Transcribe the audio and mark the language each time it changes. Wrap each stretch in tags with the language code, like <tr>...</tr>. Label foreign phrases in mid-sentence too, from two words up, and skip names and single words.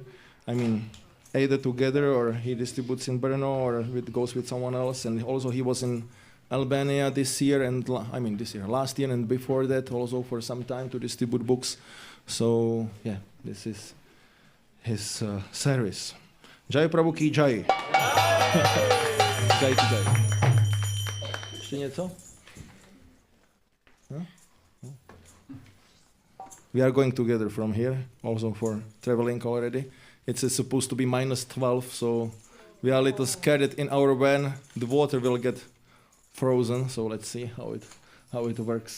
<en>I mean, either together or he distributes in Brno or goes with someone else. And also he was in Albania this year and last year and before that also for some time to distribute books. So yeah, this is his service.</en> <hi>जय प्रभु की जय। जय की जय.</hi> <cs>Ještě něco? Huh?</cs> <en>We are going together from here, also for traveling already. It's supposed to be -12, so we are a little scared that in our van the water will get frozen. So let's see how it works.</en>